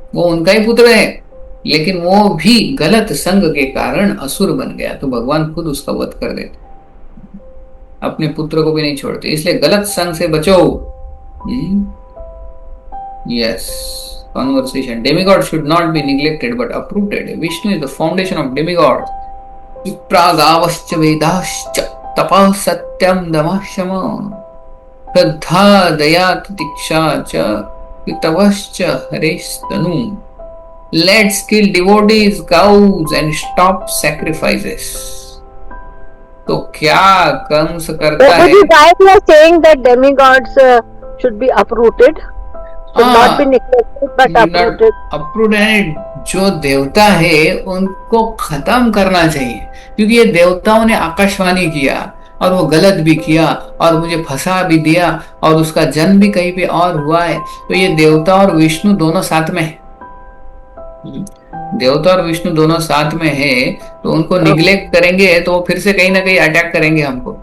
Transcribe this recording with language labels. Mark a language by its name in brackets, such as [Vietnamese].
[Hindi] वो उनका ही पुत्र है, लेकिन वो भी गलत संग के कारण असुर बन गया, तो भगवान खुद उसका वध कर देते, अपने पुत्र को भी नहीं छोड़ते। इसलिए गलत संग से बचो। [English] Yes, conversation. Demigod should not be neglected but uprooted. Vishnu is the foundation of demigods. [Sanskrit] Vipragavascha vedascha tapah satyam damashama श्रद्धा दया तितिक्षा च पितवश्च हरेस्तनु. [English] Let's kill devotees, cows and stop sacrifices. [Hindi] तो क्या कंस करता है? [English] Why you are saying that demigods should be uprooted? Should not be neglected but uprooted. uprooted. [Hindi] जो देवता है उनको खत्म करना चाहिए, क्योंकि ये देवताओं ने आकाशवाणी किया और वो गलत भी किया और मुझे फंसा भी दिया और उसका जन्म भी कहीं पे और हुआ है। तो ये देवता और विष्णु दोनों साथ में है, देवता और विष्णु दोनों साथ में है, तो उनको निग्लेक्ट करेंगे तो फिर से कहीं ना कहीं अटैक करेंगे हमको।